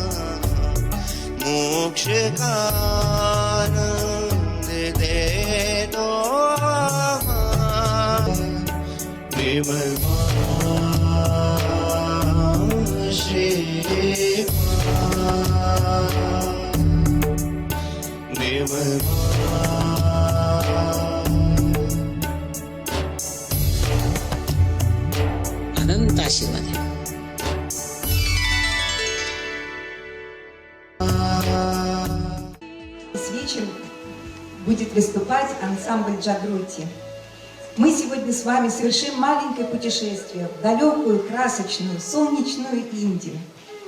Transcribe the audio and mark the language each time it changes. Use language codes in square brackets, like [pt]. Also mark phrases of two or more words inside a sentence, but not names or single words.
[hi] मोक्ष का आनंद दे दो माँ, निर्ममा श्रीमा निर्ममा [mr] अनंत आशीर्वाद आहे. [ru] Вечером будет выступать ансамбль Джагрути. Мы сегодня с вами совершим маленькое путешествие в далекую, красочную, солнечную Индию.